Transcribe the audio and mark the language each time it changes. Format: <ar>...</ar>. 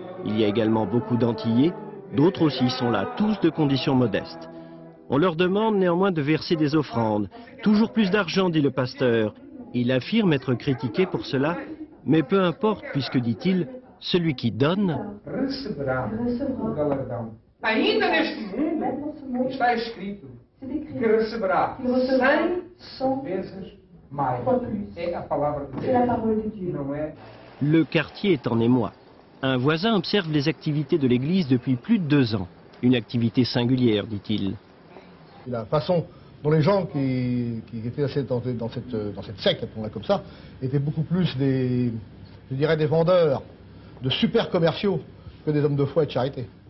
<fr>Il y a également beaucoup d'Antillais, d'autres aussi sont là, tous de conditions modestes. On leur demande néanmoins de verser des offrandes. Toujours plus d'argent, dit le pasteur. Il affirme être critiqué pour cela, mais peu importe, puisque, dit-il, celui qui donne</fr> <pt>Ainda neste mundo está escrito que receberá 100 vezes mais. É a palavra de Deus, não é?</pt> <fr>Le quartier est en émoi. Un voisin observe les activités de l'église depuis plus de 2 ans. Une activité singulière, dit-il. La façon dont les gens qui étaient dans cette secte, appelons-la comme ça, étaient beaucoup plus des vendeurs, de super commerciaux que des hommes de foi et de charité.</fr>